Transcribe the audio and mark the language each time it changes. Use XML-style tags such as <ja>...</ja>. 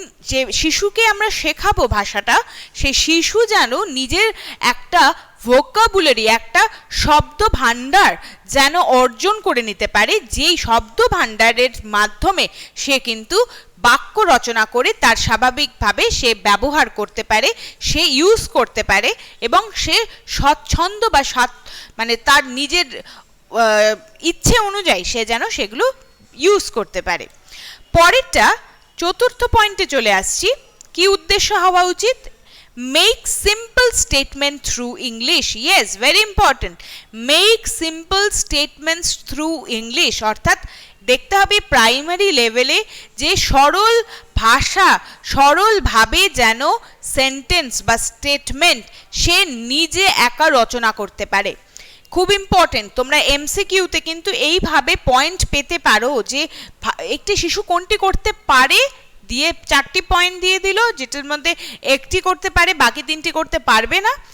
<bn>যে শিশুকে আমরা শেখাবো ভাষাটা, সেই শিশু যেন নিজের একটা ভোকাবুলারি, একটা শব্দ ভাণ্ডার যেন অর্জন করে নিতে পারে, যেই শব্দ ভাণ্ডারের মাধ্যমে সে কিন্তু বাক্য রচনা করে তার স্বাভাবিকভাবে সে ব্যবহার করতে পারে, সে ইউজ করতে পারে, এবং সে স্বচ্ছন্দ বা মানে তার নিজের ইচ্ছে অনুযায়ী সে যেন সেগুলো ইউজ করতে পারে। পরেরটা চতুর্থ পয়েন্টে চলে আসছি। কি উদ্দেশ্য হওয়া উচিত?</bn> <en>make simple statement through English. Yes, very important. Make simple statements through English.</en> <bn>অর্থাৎ দেখতে হবে প্রাইমারি লেভেলে যে সরল ভাষা সরলভাবে যেন সেন্টেন্স বা স্টেটমেন্ট সে নিজে একা রচনা করতে পারে। খুব ইম্পর্টেন্ট, তোমরা এমসিকিউতে কিন্তু এইভাবে পয়েন্ট পেতে পারো যে একটি শিশু কোনটি করতে পারে দিয়ে 4টি পয়েন্ট দিয়ে দিল, যেটার মধ্যে একটি করতে পারে বাকি 3টি করতে পারবে না।</bn>